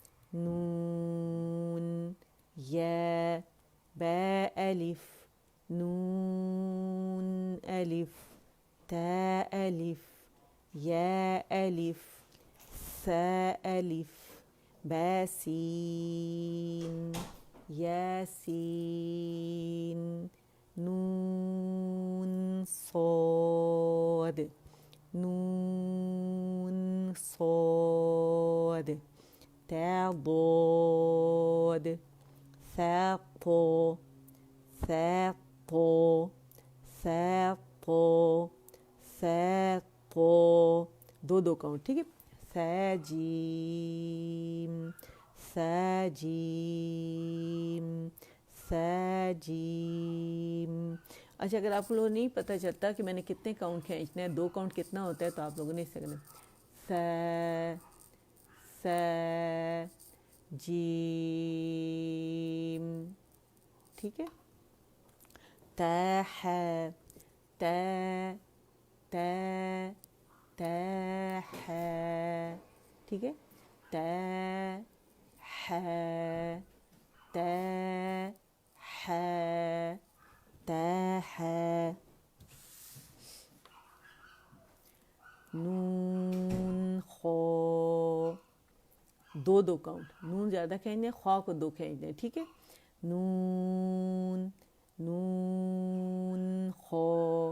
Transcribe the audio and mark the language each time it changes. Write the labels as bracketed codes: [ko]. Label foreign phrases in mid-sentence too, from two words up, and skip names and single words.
[ar] نون یا با الف نون الف تا الف یا الف ثا الف با سین یا سین نون صاد نون صاد تا ضاد ثا طا ثا طا ثا طا ثا طا. [ur] 2 کاؤنٹ. ٹھیک ہے، [ar] ثا جیم ثا جیم ثا جیم. [ur] اچھا، اگر آپ لوگوں کو نہیں پتہ چلتا کہ میں نے کتنے کاؤنٹ کھینچنے ہیں، 2 کاؤنٹ کتنا ہوتا ہے، تو آپ لوگوں نے اس سے کرنا [ar] ثا ثا جیم. [ur] ٹھیک ہے، [ar] تا حا تا تا تا حا. [ur] ٹھیک ہے، [ar] تا حا تا حا تا حا. نون خا 2 کاؤنٹ. [ur] نون زیادہ کھینچنے، خواہ کو 2 کھینچنے. ٹھیک ہے، [ar] نون نون خا.